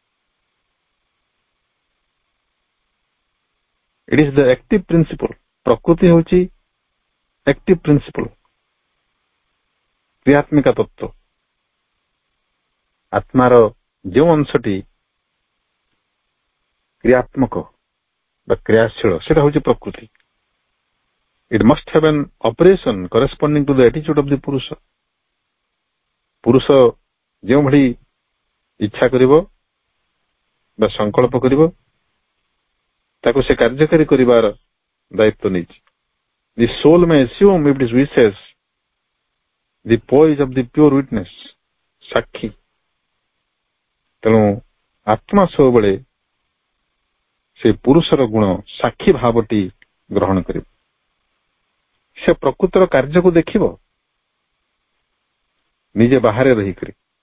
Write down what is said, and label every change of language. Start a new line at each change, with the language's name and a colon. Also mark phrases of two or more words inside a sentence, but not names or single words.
English: It is the active principle.
Odia: ପ୍ରକୃତି ହେଉଛି
English: active principle,
Odia: କ୍ରିୟାତ୍ମିକା ତତ୍ତ୍ୱ। ଆତ୍ମାର ଯେଉଁ ଅଂଶଟି କ୍ରିୟାତ୍ମକ ବା କ୍ରିୟାଶୀଳ, ସେଟା ହେଉଛି ପ୍ରକୃତି।
English: It must have an operation corresponding to the attitude of the ପୁରୁଷ।
Odia: ପୁରୁଷ ଯେଉଁଭଳି ଇଚ୍ଛା କରିବ ବା ସଂକଳ୍ପ କରିବ, ତାକୁ ସେ କାର୍ଯ୍ୟକାରୀ କରିବାର ଦାୟିତ୍ୱ ନେଇଛି।
English: The soul may assume if it wishes the poise of the pure witness,
Odia: ସାକ୍ଷୀ। ତେଣୁ ଆତ୍ମା ସବୁବେଳେ ସେ ପୁରୁଷର ଗୁଣ ସାକ୍ଷୀ ଭାବଟି ଗ୍ରହଣ କରିବ। ସେ ପ୍ରକୃତର କାର୍ଯ୍ୟକୁ ଦେଖିବ ନିଜେ ବାହାରେ ରହିକରି।